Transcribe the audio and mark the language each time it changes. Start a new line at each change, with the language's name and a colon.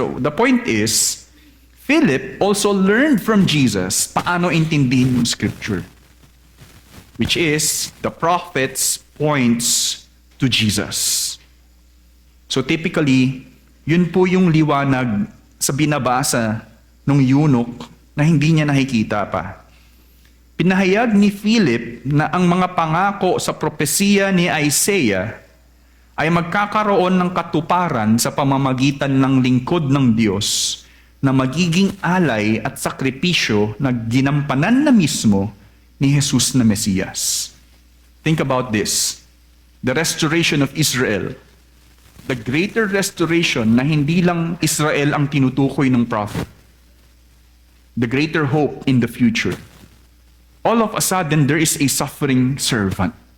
English: So the point is, Philip also learned from Jesus
Filipino: paano intindihin yung
English: scripture, which is the prophets points to Jesus.
Filipino: So typically, yun po yung liwanag sa binabasa ng eunuch na hindi niya nakikita pa. Pinahayag ni Philip na ang mga pangako sa propesiya ni Isaiah ay magkakaroon ng katuparan sa pamamagitan ng lingkod ng Diyos na magiging alay at sakripisyo na ginampanan na mismo ni Jesus na Mesiyas.
English: Think about this. The restoration of Israel. The greater restoration
Filipino: na hindi lang Israel ang tinutukoy ng prophet.
English: The greater hope in the future. All of a sudden, there is a suffering servant.